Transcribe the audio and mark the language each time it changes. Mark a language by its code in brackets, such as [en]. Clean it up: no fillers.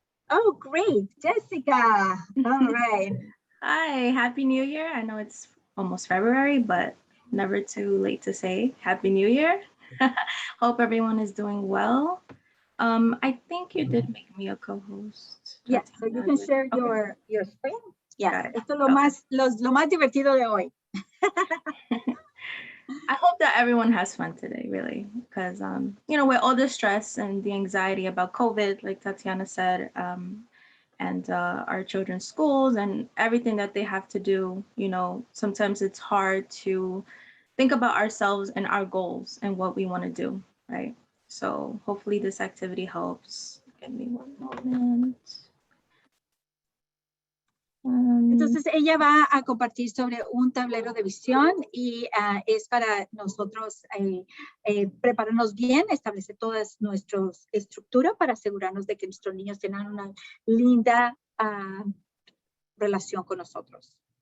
[en] Oh, great, Jessica. All right. Hi, Happy New Year. I know it's almost February, but never too late to say Happy New Year. Hope everyone is doing well. I think you did make me a co-host. Yes, so you can share your screen. [es] Yeah, esto es lo más divertido de hoy. [en] I hope that everyone has fun today, really, because, with all the stress and the anxiety about COVID, like Tatiana said, and our children's schools and everything that they have to do, sometimes it's hard to think about ourselves and our goals and what we want to do, right? So hopefully this activity helps. Give me 1 moment. [es] Entonces ella va a compartir sobre un tablero de visión y es para nosotros prepararnos bien, establecer todas nuestras estructuras para asegurarnos de que nuestros niños tengan una linda relación con nosotros.